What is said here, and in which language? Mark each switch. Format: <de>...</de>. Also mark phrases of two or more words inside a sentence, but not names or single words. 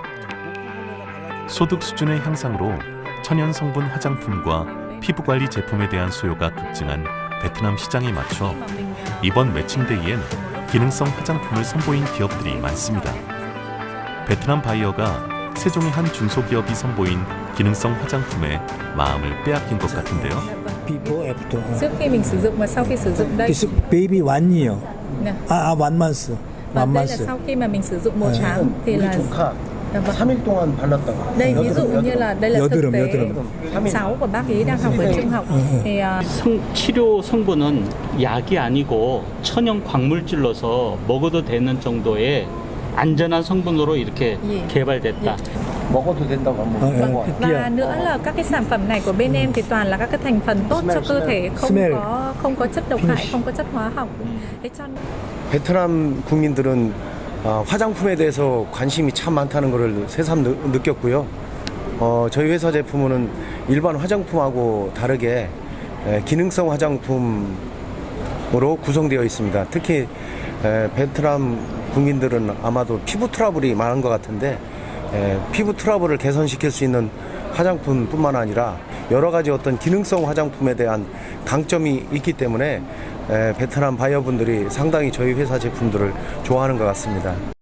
<ko>소득 수준의 향상으로 천연 성분 화장품과 피부관리 제품에 대한 수요가 급증한 베트남 시장에 맞춰 이번 매칭데이엔 기능성 화장품을 선보인 기업들이 많습니다. 베트남 바이어가 세종의 한 중소기업이 선보인 기능성 화장품에 마음을 빼앗긴 것 같은데요.</ko> <en>Before after.</en> <vi>Trước khi mình sử dụng và sau khi sử dụng đây.</vi> <en>Baby one year. one month.</en> <vi>Đây là sau khi mà mình sử dụng 1 tháng thì là</vi> <ko>3일 동안 발랐다가.</ko> <vi>đây ví dụ như là đây là thực tế cháu của bác ấy đang học ở trung học thì</vi> <ko>치료 성분은 약이 아니고 천연 광물질로서 먹어도 되는 정도의 안전한 성분으로 이렇게 개발됐다. 먹어도 된다고 한번 먹어.</ko> <vi>và nữa là các cái sản phẩm này của bên em thì toàn là các cái thành phần tốt cho cơ thể, không có chất độc hại, không có chất hóa học. Thế cho</vi> <ko>베트남 국민들은 화장품에 대해서 관심이 참 많다는 것을 새삼 느꼈고요. 저희 회사 제품은 일반 화장품하고 다르게 기능성 화장품으로 구성되어 있습니다. 특히 베트남 국민들은 아마도 피부 트러블이 많은 것 같은데 피부 트러블을 개선시킬 수 있는 화장품뿐만 아니라 여러 가지 어떤 기능성 화장품에 대한 강점이 있기 때문에 베트남 바이어분들이 상당히 저희 회사 제품들을 좋아하는 것 같습니다.</ko>